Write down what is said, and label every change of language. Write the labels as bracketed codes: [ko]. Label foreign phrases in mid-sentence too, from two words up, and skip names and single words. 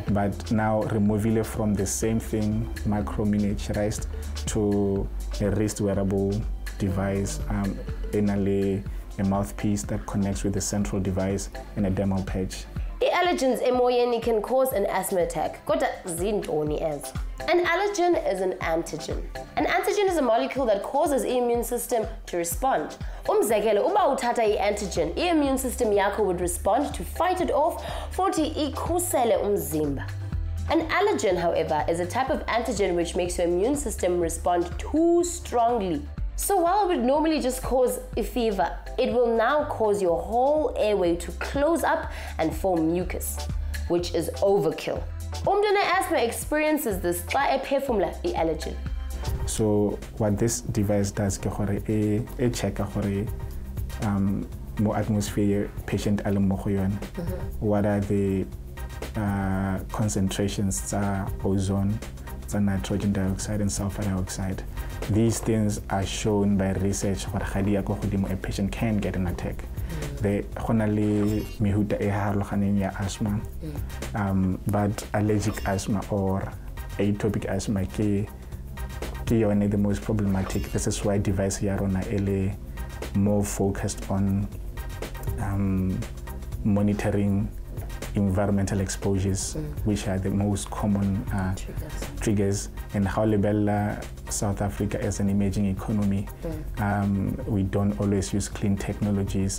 [en] But now removing it from the same thing, micro miniaturized, to a wrist wearable device, anally a mouthpiece that connects with the central device, and a demo patch. Allergens emoyeni can cause an asthma attack. [xh] Kodwa zintoni ezo? [en] An allergen is an antigen. An antigen is a molecule that causes the immune system to respond. [xh] Umzekelo, uba uthatha i-antigen, [en] i-immune system [xh] yakho [en] would respond to fight it off, [xh] futhi ikhusele umzimba. [en] An allergen, however, is a type of antigen which makes your immune system respond too strongly. So while it would normally just cause a fever, it will now cause your whole airway to close up and form mucus, which is overkill. [xh] Umuntu asthma [en] experiences this [xh] xa ephefumula i-allergen. [en] So what this device does [tn] ke gore e check gore mo atmosphere patient a le mo go yone. [en] What are the concentrations tsa ozone, tsa nitrogen dioxide and sulfur dioxide. These things are shown by research [tn] gore ga di ya go godimo, [en] a patient can get an attack. The [tn] honali mehuta e harologaneng ya [en] asthma, but allergic asthma or atopic asthma ke the most problematic. This is why device [tn] ya rona ele [en] more focused on monitoring environmental exposures, which are the most common triggers. And how lebella South Africa as an emerging economy, we don't always use clean technologies.